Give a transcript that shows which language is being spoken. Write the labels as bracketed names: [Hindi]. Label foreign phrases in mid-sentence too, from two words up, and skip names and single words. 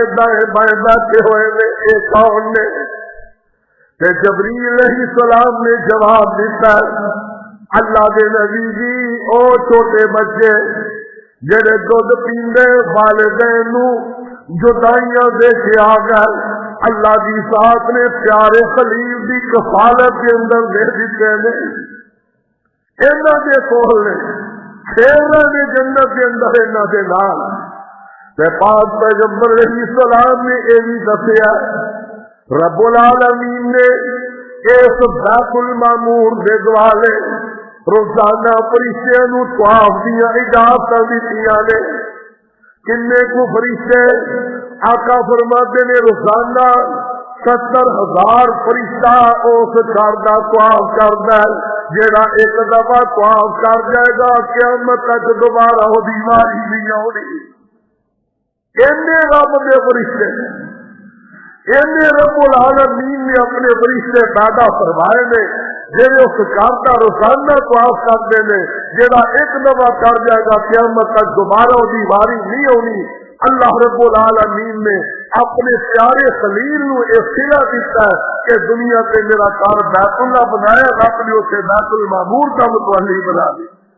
[Punjabi] دائیں بائیں بیٹھے ہوئے نے ایک اور نے تے جبریل علیہ السلام نے جواب دیتا اللہ کے نبی جی او چھوٹے بچے جڑے دودھ پیندے والدین نو جدائیاں دے کے آ گئے، اللہ کی ذات نے پیارے خلیل کی کفالت کے اندر دے دیتے نے. انہاں دے کول نے کھیلنا نے جنت کے اندر انہاں دے نال. تے پاک پیغمبر علیہ السلام نے یہ بھی دسیا رب العالمین نے اس بیت المعمور دے دوالے روزانہ فرشتیاں نو طواف دیاں اجازتاں دتیاں نے. [Urdu] کنے کو فرشتے آقا فرماتے نے روزانہ 70,000 فرشتہ اس گھر کا طواف کرتا ہے. [Punjabi] جیڑا ایک دفعہ طواف کر جائے گا قیامت تک دوبارہ وہ بیماری نہیں آنی. اینے رب دے فرشتے اینے رب العالمین نے اپنے فرشتے پیدا فرمائے نے جیڑے اس گھر کا روزانہ طواف کرتے ہیں. جیڑا ایک دفعہ کر جائے گا قیامت تک دوبارہ وہ بیماری نہیں آنی. [Urdu] اللہ رب العالمین نے اپنے پیارے خلیل نو اختیار دیتا ہے کہ دنیا پہ میرا گھر بیت اللہ بنایا، رب نے اسے بیت المعمور کا متولی بنا دی.